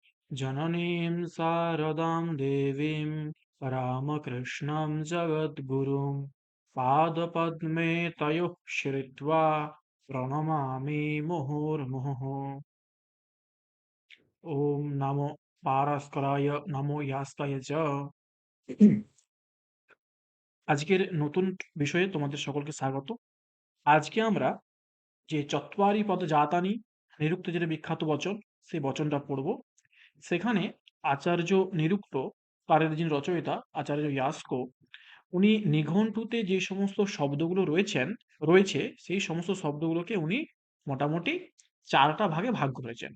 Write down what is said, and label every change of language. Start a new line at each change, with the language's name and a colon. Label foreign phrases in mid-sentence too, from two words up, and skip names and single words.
Sanskrit: जननीं शारदां देवीं रामकृष्णं जगद्गुरुं पादपद्मे तयोः श्रित्वा प्रणमामि मुहुर्मुहुः। ॐ नमो পারস্করায় নমো ইয়াস্কায় চ।
Bangla: আজকের নতুন বিষয়ে তোমাদের সকলকে স্বাগত। আজকে আমরা যে
Sanskrit: চত্বারি পদ জাতানি
Bangla: নিরুক্ত যেটা বিখ্যাত বচন, সেই বচনটা পড়ব। সেখানে আচার্য নিরুক্ত, কারের যিনি রচয়িতা আচার্য ইয়াস্ক, উনি নিঘণ্টুতে যে সমস্ত শব্দগুলো রয়েছে সেই সমস্ত শব্দগুলোকে উনি মোটামুটি চারটা ভাগে ভাগ করেছেন।